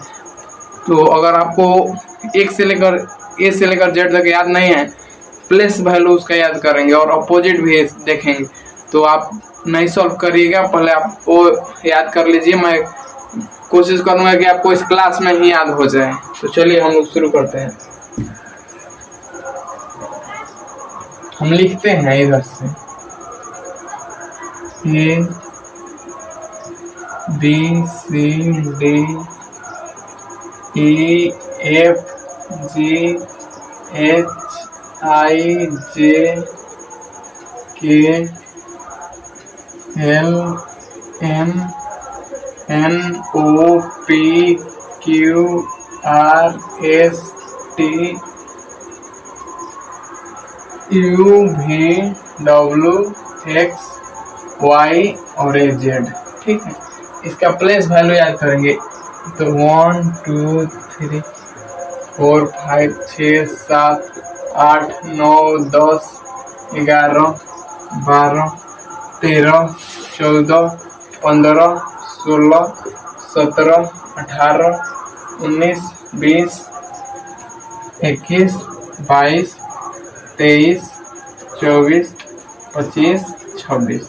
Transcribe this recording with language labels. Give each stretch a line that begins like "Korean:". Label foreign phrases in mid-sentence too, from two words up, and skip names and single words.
Hindi: तो अगर आपको A से लेकर Z तक याद नहीं है,
English: place value
Hindi: उसका याद करेंगे और अपोजिट भी देखेंगे, तो आप नहीं सॉल्व करिएगा, पहले आप वो याद कर लीजिए। मैं कोशिश करूंगा कि आपको इस क्लास में ही याद हो जाए। तो चलिए हम लोग शुरू करते हैं। हम लिखते हैं इधर से
English: A B C D E F G H I J K L M N O P Q R S T U V W X Y और Z।
Hindi: ठीक है, इसका
English: place value
Hindi: याद करेंगे, तो 1 2 3 4 5 6 7 8 9 10 11 12 13 14 15 16 17 18 19 20 21 22 23 24 25 26।